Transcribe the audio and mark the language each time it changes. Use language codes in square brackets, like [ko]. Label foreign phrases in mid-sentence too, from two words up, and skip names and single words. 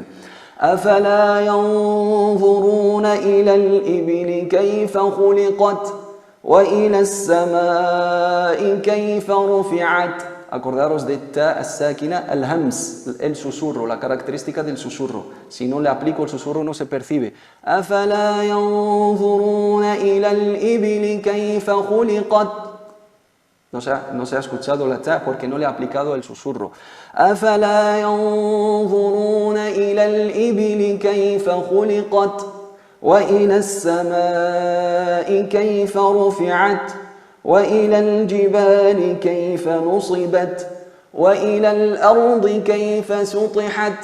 [ar] أفلا ينظرون إلى الإبل كيف خلقت وإلى السماء كيف رفعت [es] acordaros de ta [ar] as-sakina, [es] al-hams, el susurro, la característica del susurro. Si no le aplico el susurro no se percibe. [ar] أَفَلَا يَنْظُرُونَ إِلَى الْإِبِلِ كَيْفَ خُلِقَتْ. [es] No se ha escuchado la ta porque no le ha aplicado el susurro. [ar] أَفَلَا يَنْظُرُونَ إِلَى الْإِبِلِ كَيْفَ خُلِقَتْ وَإِلَى السَّمَاءِ كَيْفَ رُفِعَتْ وَإِلَى الْجِبَالِ كَيْفَ نُصِبَتْ وَإِلَى الْأَرْضِ كَيْفَ سُطِحَتْ